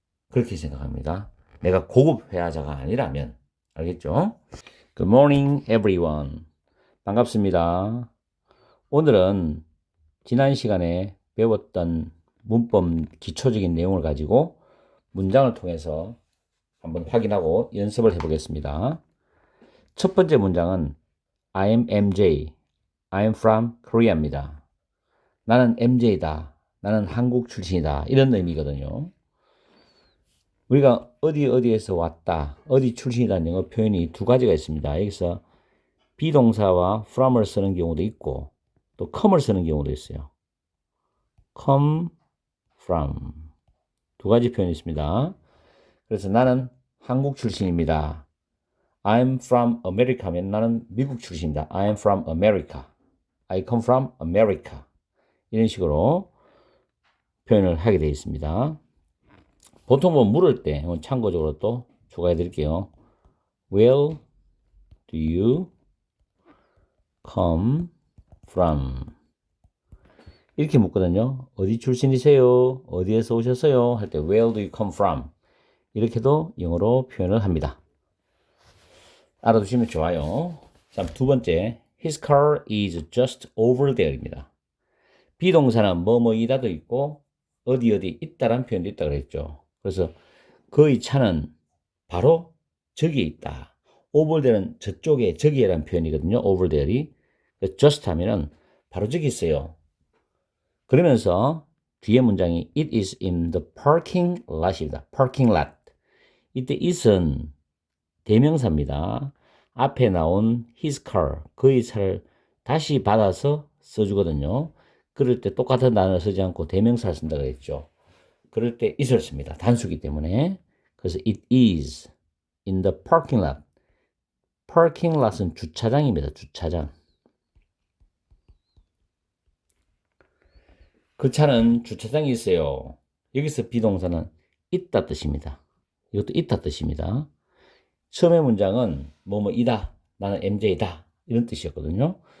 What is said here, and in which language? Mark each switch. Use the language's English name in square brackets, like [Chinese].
[Korean] 그렇게 생각합니다. 내가 고급 회화자가 아니라면 알겠죠? [English] Good morning everyone. [Korean] 반갑습니다. 오늘은 지난 시간에 배웠던 문법 기초적인 내용을 가지고 문장을 통해서 한번 확인하고 연습을 해보겠습니다. 첫 번째 문장은 [English] I am MJ, I am from Korea입니다. [Korean] 나는 MJ다. 나는 한국 출신이다. 이런 의미거든요. 우리가 어디에서 왔다, 어디 출신이라는 영어 표현이 두 가지가 있습니다. 여기서 비동사와 from을 쓰는 경우도 있고 또 come을 쓰는 경우도 있어요. come from 두 가지 표현이 있습니다. 그래서 나는 한국 출신입니다. [English] I'm from America [Korean] 하면 나는 미국 출신이다. [English] I am from America. I come from America. [Korean] 이런 식으로 표현을 하게 되어 있습니다. 보통 뭐 물을 때 참고적으로 또 추가해 드릴게요. [English] Where do you come from? [Korean] 이렇게 묻거든요. 어디 출신이세요? 어디에서 오셨어요? 할 때 [English] Where do you come from? [Korean] 이렇게도 영어로 표현을 합니다. 알아두시면 좋아요. 자, 두 번째, [English] His car is just over there입니다. [Korean] 비동사는 뭐뭐이다도 있고 어디 있다라는 표현도 있다 그랬죠. 그래서 그의 차는 바로 저기에 있다. over there는 저쪽에 저기에라는 표현이거든요. over there이. just 하면은 바로 저기 있어요. 그러면서 뒤에 문장이 [English] It is in the parking lot입니다. parking lot. [Korean] 이때 it은 대명사입니다. 앞에 나온 his car, 그의 차를 다시 받아서 써주거든요. 그럴 때 똑같은 단어를 쓰지 않고 대명사를 쓴다고 했죠. 그럴 때 it을 씁니다. 단수기 때문에. 그래서 [English] it is in the parking lot. [Korean] parking lot은 주차장입니다. 주차장. 그 차는 주차장에 있어요. 여기서 비동사는 있다 뜻입니다. 이것도 있다 뜻입니다. 처음의 문장은 뭐뭐이다, 나는 MJ다 이런 뜻이었거든요.